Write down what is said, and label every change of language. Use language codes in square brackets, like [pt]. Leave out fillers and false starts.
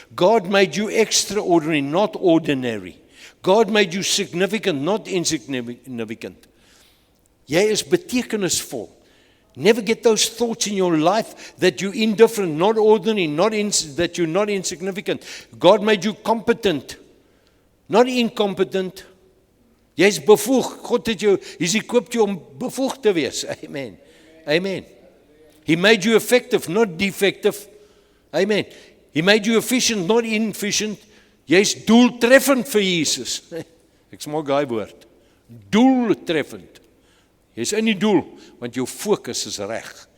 [en] God made you extraordinary, not ordinary. God made you significant, not insignificant. [af] Jy is betekenisvol. [en] Never get those thoughts in your life that you're indifferent, not ordinary, that you're not insignificant. God made you competent, not incompetent. [af] Jy's bevoeg. God het jou, [en] He's equipped you [af] om bevoegd te wees. [en] Amen. Amen. He made you effective, not defective. Amen. He made you efficient, not inefficient. [af] Jy's doeltreffend vir Jesus. Ek smaak daai woord. Doeltreffend. Jy's in die doel, want jou fokus is reg.